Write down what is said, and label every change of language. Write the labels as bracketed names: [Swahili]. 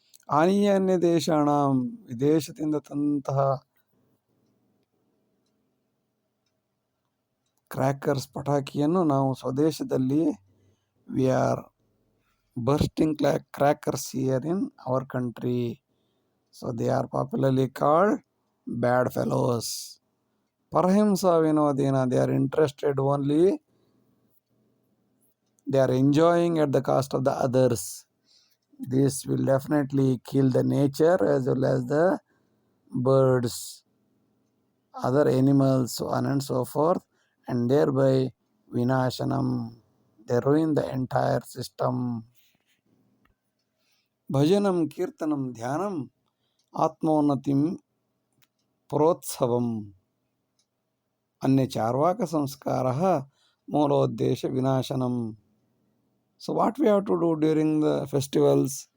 [Sanskrit] ಆನೀಯ ಅನ್ಯ ದೇಶಾಣ, [Kannada] ವಿದೇಶದಿಂದ ತಂತಹ ಕ್ರ್ಯಾಕರ್ಸ್, ಪಟಾಕಿಯನ್ನು ನಾವು ಸ್ವದೇಶದಲ್ಲಿ [English] We are bursting crackers here in our country. So they are popularly called bad fellows. [Sanskrit] Parahimsa vinodena, [English] they are interested only, they are enjoying at the cost of the others. This will definitely kill the nature as well as the birds, other animals, so on and so forth, and thereby vinashanam, they ruin the entire system. [Sanskrit] ಭಜನಂ ಕೀರ್ತನಂ ಧ್ಯಾನಂ ಆತ್ಮೋನ್ನತಿಂ ಪ್ರೋತ್ಸವಂ ಅನ್ಯ ಚಾರ್ವಾಕ ಸಂಸ್ಕಾರ ಮೂಲೋದ್ದೇಶ ವಿನಾಶನಂ. [English] So what we have to do during the festivals?